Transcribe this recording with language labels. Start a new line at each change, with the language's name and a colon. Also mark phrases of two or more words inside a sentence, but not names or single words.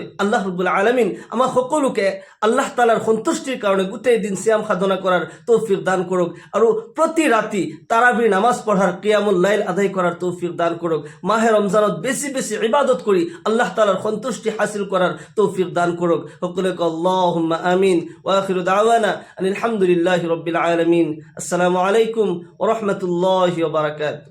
Assamese: আল্লাহ ৰাব্বুল আলামিন আমাক সকলোকে আল্লাহ তাআলাৰ সন্তুষ্টিৰ কাৰণে গোটেই দিন সিয়াম সাধনা কৰাৰ তৌফিক দান কৰক, আৰু প্ৰতি ৰাতি তাৰাবিৰ নামাজ পঢ়াৰ,
Arabic: قيام الليل
Assamese: আদায় কৰাৰ তৌফিক দান কৰক। মাহে ৰমজানত বেছি বেছি ইবাদত কৰি আল্লাহ তাআলাৰ সন্তুষ্টি হাসিল কৰাৰ তৌফিক দান কৰক।
Arabic: সকলোকে اللهم آمين. وآخر دعوانا أن الحمد لله رب العالمين. السلام عليكم ورحمة الله وبركاته.